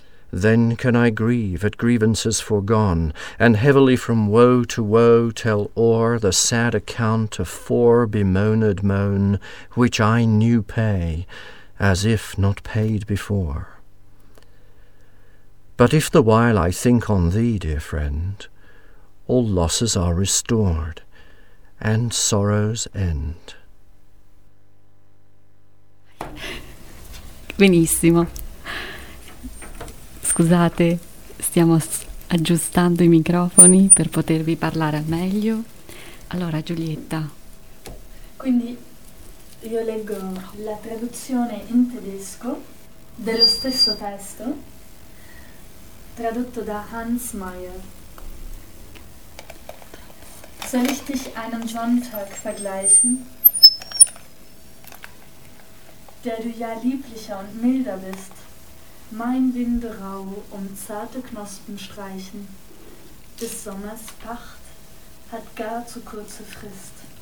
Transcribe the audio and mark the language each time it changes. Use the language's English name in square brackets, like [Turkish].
[English] Then can I grieve at grievances foregone, and heavily from woe to woe tell o'er the sad account of four bemoaned moan, which I knew pay, as if not paid before. But if the while I think on thee, dear friend, all losses are restored, and sorrows end. [Italian] Benissimo, scusate, stiamo aggiustando i microfoni per potervi parlare al meglio. Allora, Giulietta, quindi io leggo la traduzione in tedesco dello stesso testo tradotto da Hans Meyer. [German] Soll ich dich einem Sonntag vergleichen, der du ja lieblicher und milder bist, mein Winde rau um zarte Knospen streichen, des Sommers Pacht hat gar zu kurze Frist.